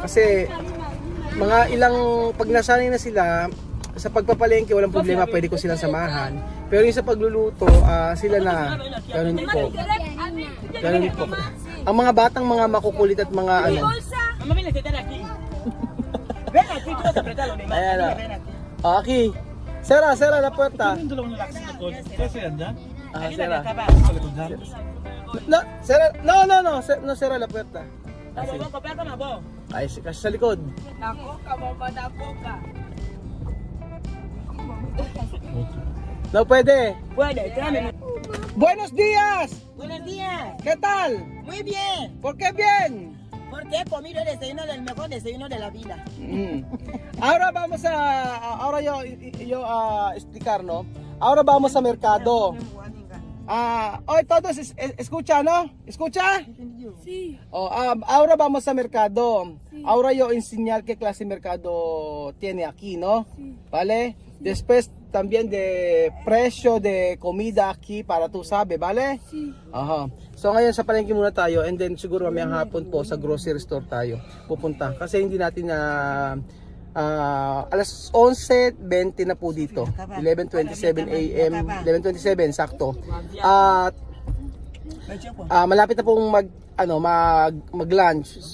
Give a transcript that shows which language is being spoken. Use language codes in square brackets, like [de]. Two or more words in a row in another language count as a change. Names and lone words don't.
[tl] Kasi mga ilang pag nasanay na sila sa pagpapalengke, walang problema, pwede ko silang samahan. Pero yung sa pagluluto, sila na. Ganun po. Ang mga batang mga makukulit at mga ano. Ayan o. Okay. [es] Sera la puerta. Sera. No, sera la puerta. [tl] Kasi sa likod. [es] No puede. Puede, tráeme. Buenos días. Buenos días. ¿Qué tal? Muy bien. ¿Por qué bien? Porque he comido el desayuno del mejor desayuno de la vida. Ahora vamos ahora yo explicar, ¿no? Ahora vamos a mercado. Hoy todos escucha, ¿no? ¿Escucha? Sí. Ahora vamos a mercado. Sí. Ahora yo enseñar qué clase de mercado tiene aquí, ¿no? Sí. ¿Vale? Sí. Después también de precio de comida aquí para tú sabes, ¿vale? Sí. Aha. [tl] So ngayon sa palengke muna tayo [en] and then [tl] siguro mamayang hapon po sa grocery store tayo pupunta. Kasi hindi natin alas 11:20 na po dito. 11:27 AM, 11:27 sakto. At malapit na pong mag-lunch.